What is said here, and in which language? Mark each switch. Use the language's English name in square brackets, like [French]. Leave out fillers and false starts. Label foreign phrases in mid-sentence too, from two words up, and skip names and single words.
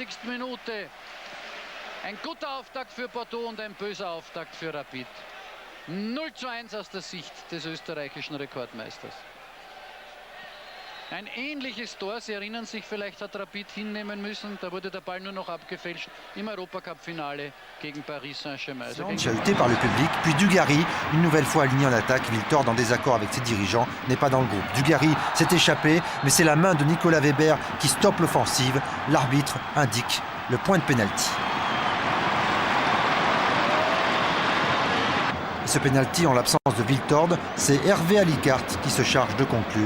[German] Minute ein guter Auftakt für Bordeaux und ein böser Auftakt für Rapid. 0:1 aus der Sicht des österreichischen Rekordmeisters. Ein ähnliches Tor, Sie erinnern sich, vielleicht hat Rapid hinnehmen müssen, da wurde der Ball nur noch abgefälscht im Europacup-Finale gegen Paris Saint-Germain. [French] Chahuté par le public, puis Dugarry, une nouvelle fois aligné en attaque. Wiltord, en désaccord avec ses dirigeants, n'est pas dans le groupe. Dugarry s'est échappé, mais c'est la main de Nicolas Weber qui stoppe l'offensive. L'arbitre indique le point de pénalty. Ce pénalty, en l'absence de Wiltord, c'est Hervé Alicart qui se charge de conclure.